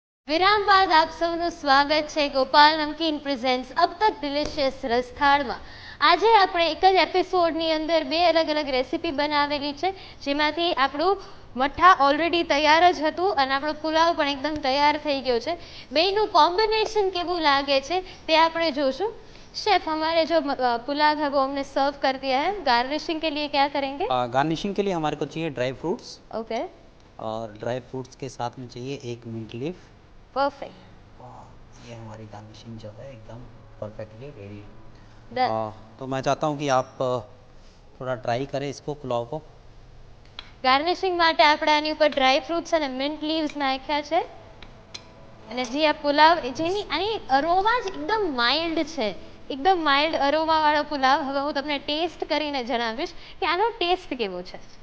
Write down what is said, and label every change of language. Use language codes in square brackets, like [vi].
[gu] વિરામ બાદ આપ સૌનું સ્વાગત છે ગોપાલ નમકીન પ્રેઝન્ટ્સ અબ તક ડિલિશિયસ રસથાળમાં. આજે આપણે એક જ એપિસોડની અંદર બે અલગ અલગ રેસીપી બનાવેલી છે, જેમાંથી આપણું મઠ્ઠા ઓલરેડી તૈયાર જ હતું અને આપણો પુલાવ પણ એકદમ તૈયાર થઈ ગયો છે. બેયનું કોમ્બિનેશન કેવું લાગે છે તે આપણે જોશું. [hi] शेफ हमारे जो पुलाव है वो हमने सर्व कर दिया है. गार्निशिंग के लिए क्या करेंगे? गार्निशिंग के लिए हमारे को चाहिए ड्राई फ्रूट्स, [en] okay, [hi] और ड्राई फ्रूट्स के साथ में चाहिए एक मिंट लीफ। [en] perfect, [hi] ये हमारी गार्निशिंग जो है एकदम परफेक्टली रेडी है। [en] Done. [hi] तो मैं चाहता हूँ कि आप थोड़ा ट्राई करें इसको, पुलाव को। [gu] ગાર્નિશિંગ માટે આપણે આની ઉપર ડ્રાય ફ્રૂટ્સ અને મિન્ટ લીવ્સ નાખ્યા છે. અને જે આ પુલાવ જેની આની અરોમા જ એકદમ માઇલ્ડ છે, એકદમ માઇલ્ડ અરોમાવાળો પુલાવ. હવે હું તમને ટેસ્ટ કરીને જણાવીશ કે આનો ટેસ્ટ કેવો છે.